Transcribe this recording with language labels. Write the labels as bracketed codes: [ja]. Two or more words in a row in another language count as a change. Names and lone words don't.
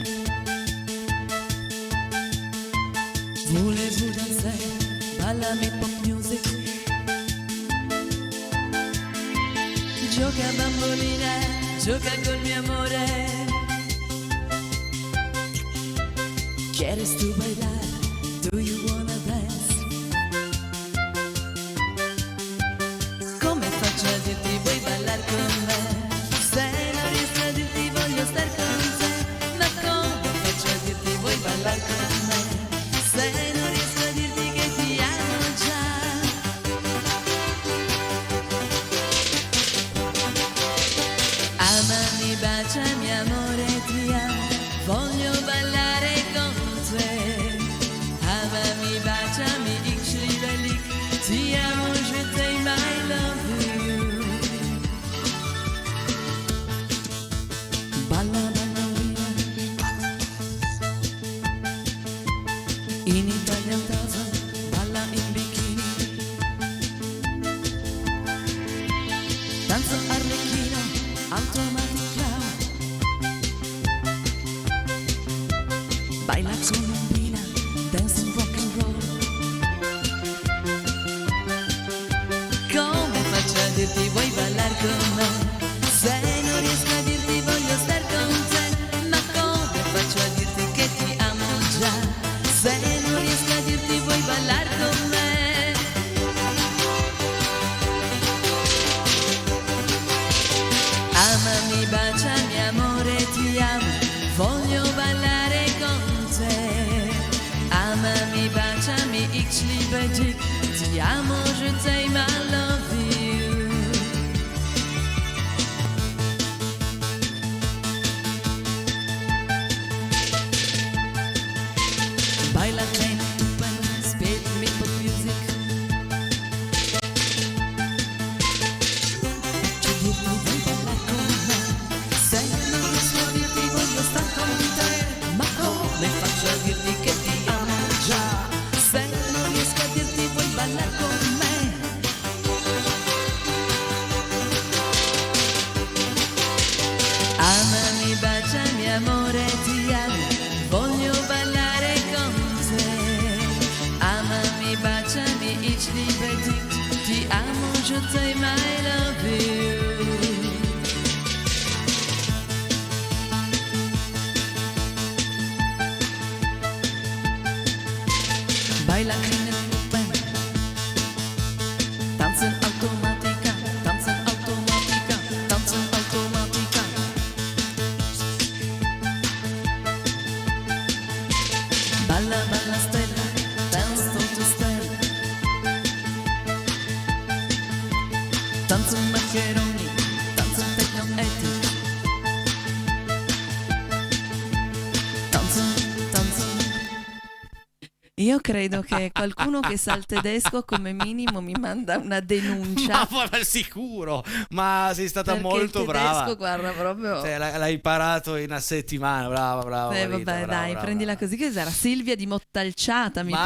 [it] Volevo danzare, balla mi [en] pop music. [it] Gioca bambolina, gioca col mio amore. [es] ¿Quieres tú bailar? [en] Do you wanna dance? [it] Come faccio a dirti vuoi ballar con me? Se non riesco a dirti voglio star con te. Ma come faccio a dirti vuoi ballar con me? Se non riesco a dirti che ti amo già. Amami, baciami amore, ti amo. Voglio ballare con te. Amami, baciami, [de] ich liebe dich. [it] Ti amo, [fr] je t'aime, [en] I love you. [it] Balla bambolina. In Italia casa, balla in bikini. Danzo arlecchino, [en] automatic clown. [es] Baila colombina, [en] dancing rock and roll. [it] Come faccio a dirti vuoi ballar con me? Se non riesco a dirti voglio star con te. Ma come faccio a dirti che ti amo già? Se non riesco a dirti vuoi ballar con me? Amami, baciami amore, ti amo. Voglio ballare [de] ich liebe dich. [it] Ti amo, [fr] je t'aime, [en] I love you. [es] Baila Jane, [de] spiel mit Popmusik. [it] Ci dirti vuoi ballare con me? Se non riesco a dirti voglio star con te. Ma come faccio a dirti che ti amo già? Se non riesco a dirti vuoi ballare con me? Amami, baciami amore, ti amo, voglio ballare con te. Amami, baciami, [de] ich liebe dich, [it] ti amo, [fr] je t'aime, [en] I love you. Baila in el Lupen, tanzen automática, tanzen automática, tanzen automática. [it] Balla, balla stella, [en] dance to stella. [de] Tanzen maccheroni, tanzen techno etic. Tanzen, tanzen. [it] Io credo che qualcuno che sa il tedesco come minimo mi manda una denuncia. Ma sicuro, ma sei stata Perché molto il tedesco, brava. guarda, proprio. Cioè, l'hai imparato in una settimana, brava. Vabbè, Marita, brava, dai, brava. prendila così, che sarà Silvia di Mottalciata, mi